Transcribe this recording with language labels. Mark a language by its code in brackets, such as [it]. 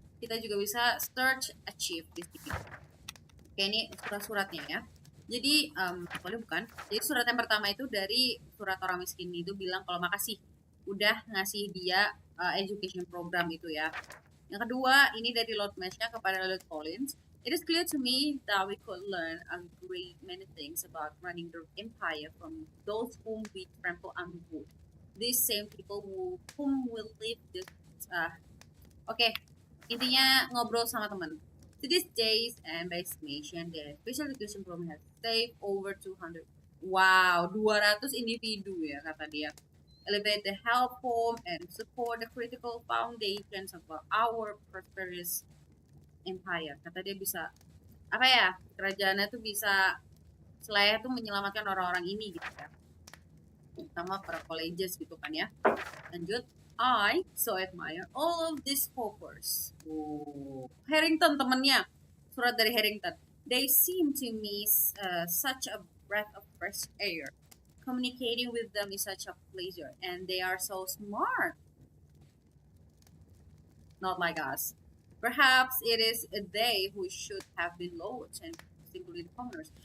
[id] Kita juga bisa search achieve di sini. Oke, ini surat-suratnya ya. Jadi boleh bukan? Jadi surat yang pertama itu dari surat orang miskin itu bilang kalau makasih udah ngasih dia education program itu ya. Yang kedua, ini dari Lord Mash-nya kepada Lord Collins. [en] It is clear to me that we could learn a great many things about running the empire from those whom we trample underfoot. These same people whom will leave this... [id] Oke, intinya ngobrol sama teman. [en] To these days, and by estimation, the special education program has saved over 200... [id] Wow, 200 individu ya kata dia. [en] Elevate the help home and support the critical foundations of our prosperous empire. [id] Kata dia bisa, apa ya, kerajaannya tuh bisa selayak tuh menyelamatkan orang-orang ini gitu ya. Terutama para colleges gitu kan ya. [en] Lanjut, I so admire all of these hopers. [id] Harrington temennya, surat dari Harrington. [en] They seem to me such a breath of fresh air. Communicating with them is such a pleasure, and they are so smart. Not like us. Perhaps it is they who should have been lords and simply the commoners.